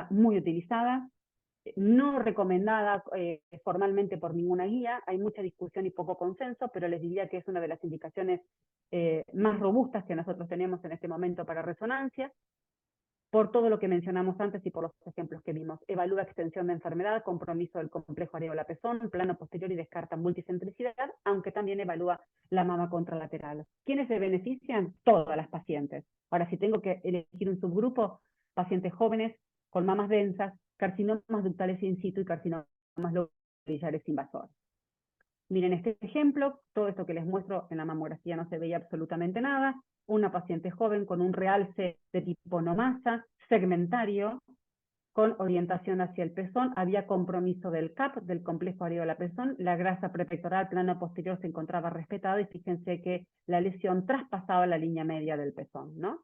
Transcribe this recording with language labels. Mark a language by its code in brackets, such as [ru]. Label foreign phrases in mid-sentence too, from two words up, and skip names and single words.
[es] Muy utilizada, no recomendada formalmente por ninguna guía, hay mucha discusión y poco consenso, pero les diría que es una de las indicaciones más robustas que nosotros tenemos en este momento para resonancia, por todo lo que mencionamos antes y por los ejemplos que vimos. Evalúa extensión de enfermedad, compromiso del complejo areola-pezón, plano posterior y descarta multicentricidad, aunque también evalúa la mama contralateral. ¿Quiénes se benefician? Todas las pacientes. Ahora, si tengo que elegir un subgrupo, pacientes jóvenes con mamas densas, carcinomas ductales in situ y carcinomas lobulares invasores. Miren este ejemplo, todo esto que les muestro en la mamografía no se veía absolutamente nada, una paciente joven con un realce de tipo no masa, segmentario, con orientación hacia el pezón, había compromiso del CAP, del complejo areola-pezón, la grasa prepectoral plano posterior se encontraba respetada y fíjense que la lesión traspasaba la línea media del pezón, ¿no?